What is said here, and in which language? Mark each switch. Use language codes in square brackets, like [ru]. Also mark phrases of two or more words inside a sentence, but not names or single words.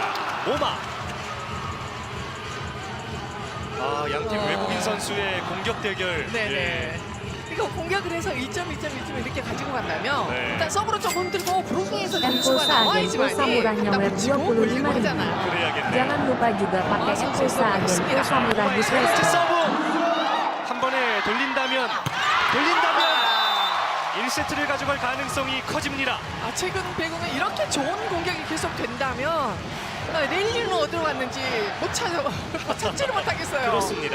[ko] 모마. 양팀 외국인 선수의 공격 대결. 네네. 예. 그러니까 공격을 해서 1점 이렇게 가지고 간다면 네. 일단 서브로 좀 흔들고 브로킹에서 [id] Enforsa 점수가 나와야지만 Agen Pulsa murah nyawer [ko] 붙이고 25.000. 올리고 하잖아요. 그래야겠네요. [id] Jangan lupa juga pakai Enforsa Agen Pulsa murah di [ko] 모마의 세 번째 [id] Play Store. [ko] 서브. 한 번에 돌린다면 1세트를 가져갈 가능성이 커집니다. 최근 배구는 이렇게 좋은 공격이 계속 된다면 랠리는 어디로 갔는지 찾지를 못하겠어요. 그렇습니다.